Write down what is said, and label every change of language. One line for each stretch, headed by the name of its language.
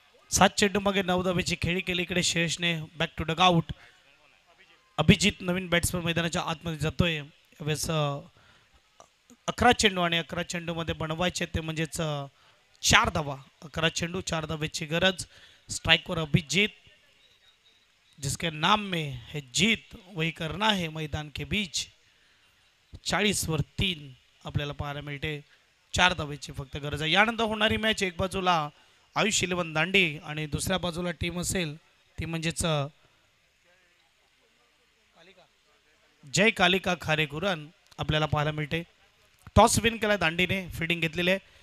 Marathi: 7 चेंडू मागे 9 धावेची खेळी केली इकडे श्रेयसने.
English: Back to dugout.
Marathi: Abhijit Naveen batsman मैदानाच्या आतमध्ये जातोय. यावेळेस 11 चेंडू आणि 11 चेंडूमध्ये बनवायचे ते म्हणजेच 4 धावा. 11 चेंडू 4 धावेची गरज.
Hindi: स्ट्राइकवर अभिजित, जिसके नाम में है जीत वही करना है मैदान के बीच.
Marathi: 40 वर 3 आपल्याला पाहायला मिळते. 4 धावेची फक्त गरज आहे. यानंतर होणारी मॅच एक बाजूला आयुष 11 दांडी आणि दुसऱ्या बाजूला टीम असेल ती म्हणजेच जय कालिका खारेकुरण आपल्याला पाहायला मिळते. टॉस विन केला दांडीने, फिल्डिंग घेतलेली आहे.